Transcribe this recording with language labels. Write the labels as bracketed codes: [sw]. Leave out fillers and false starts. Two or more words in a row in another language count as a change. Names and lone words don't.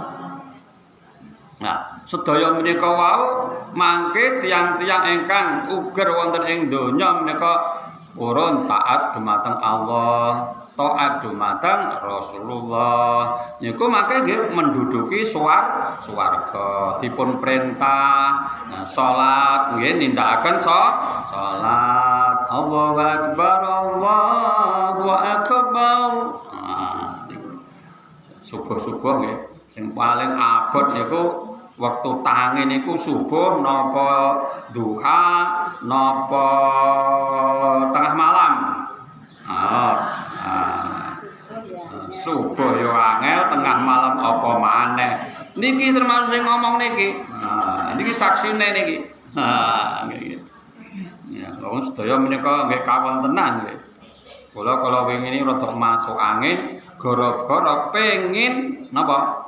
[jv] Nah, sedaya menika wau mangke tiang-tiang ingkang uger wonten ing donya menika purun taat dumateng Allah, taat dumateng Rasulullah. Niku mangke nggih menduduki swarga. Dipun perintah salat nggih nindakaken salat. [ar] Allahu akbar, Allahu akbar. [jv] Subuh-subuh nggih sing paling abot niku waktu tangi niku subuh napa duha napa tengah malam. Subuh yo angel, tengah malam apa maneh. Niki termasuk sing ngomong niki. Niki saksine niki. Nggih. Ya, wong sedaya menika nggih kawontenan nggih. Kula wingi niki rada masuk angin gara-gara pengin napa?